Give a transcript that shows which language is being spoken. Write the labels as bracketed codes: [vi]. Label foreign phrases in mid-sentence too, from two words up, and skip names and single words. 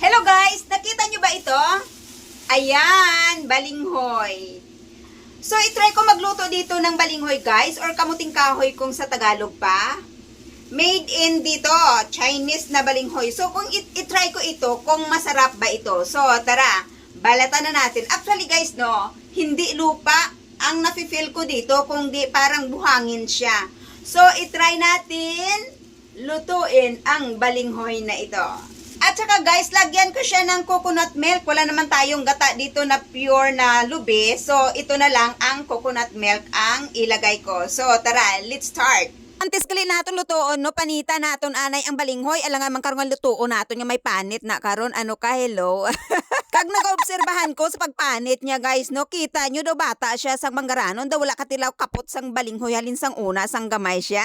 [tl] guys, nakita nyo ba ito? Ayan, balinghoy. So, itry ko magluto dito ng balinghoy guys, or kamuting kahoy kung sa Tagalog pa. Made in dito, Chinese na balinghoy. So, kung itry ko ito, kung masarap ba ito. So, tara, balatan na natin. [en] Actually guys, [tl] no, hindi lupa ang nafe-feel ko dito, kung di parang buhangin siya. So, itry natin lutuin ang balinghoy na ito. At saka guys, lagyan ko siya ng [en] coconut milk. [tl] Wala naman tayong gata dito na pure na lube. So, ito na lang ang [en] coconut milk [tl] ang ilagay ko. So, tara, [en] let's start. [hil] Antes kali naton lutoon, no, panita naton anay ang balinghoy. Alangan man karon lutoon naton nga may panit na karon. Ano ka, hello? Kag nag-obserbahan ko sa pagpanit niya guys, no, [tl] kita nyo [hil] daw bata siya sang manggaranon. Daw wala katilaw kapot sang balinghoy halin sang una, sang gamay siya.